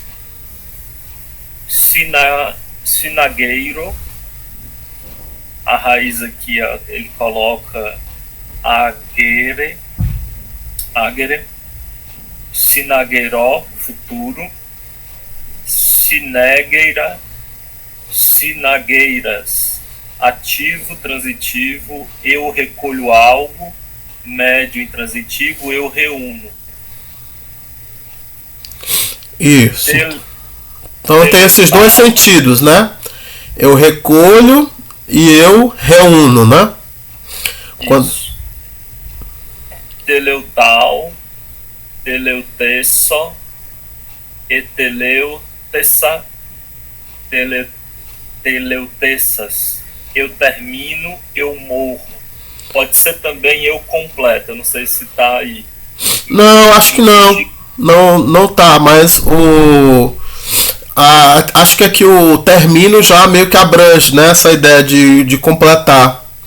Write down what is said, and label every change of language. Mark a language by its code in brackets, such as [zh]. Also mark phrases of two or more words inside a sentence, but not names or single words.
[pt] Sinagueiro, a raiz aqui ele coloca agere, sinagueiró, futuro, [el] συνήγειρα, συναγείρας, [pt] ativo, transitivo, eu recolho algo, médio, intransitivo, eu reúno. Isso. Del, Então tem esses dois deletar, sentidos, né? Eu recolho e eu reúno, né? Quando... isso. [el] τελευτῶ, τελευτήσω, ἐτελεύτησα, τελευτήσας. [pt] Eu termino, eu morro. Pode ser também eu completo, eu não sei se tá aí. Não, acho que não. Não, não tá, mas acho que aqui o termino já meio que abrange, né? Essa ideia de completar.